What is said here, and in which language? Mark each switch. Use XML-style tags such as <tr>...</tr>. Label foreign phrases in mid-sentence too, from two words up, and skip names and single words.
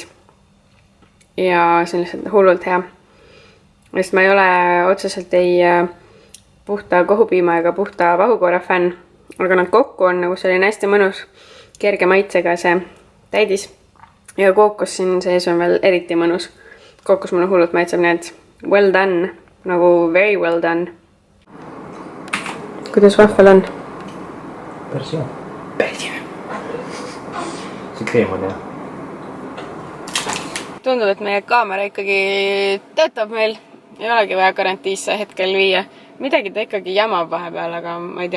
<et>Ja see on lihtsalt hullult hea. Sest ma ei ole otseselt ei puhta kohupiima ega puhta vahukoore fänn. Aga nad kokku on nagu selline hästi mõnus kerge maitsega see täidis. Ja kookos siin sees on veel eriti mõnus. Kookos mulle hullult maitseb, nii et</et> <en>well done.</en> <et>Nagu</et> <en>very well done.</en> <et>Kuidas vahvel on? Päris hea. Päris hea. See kreem on hea. Tundub, et meie kaamera ikkagi töötab meil. Ei olegi vaja karantiisse hetkel viia. Midagi ta ikkagi jamab vahepeal, aga ma ei tea.</et>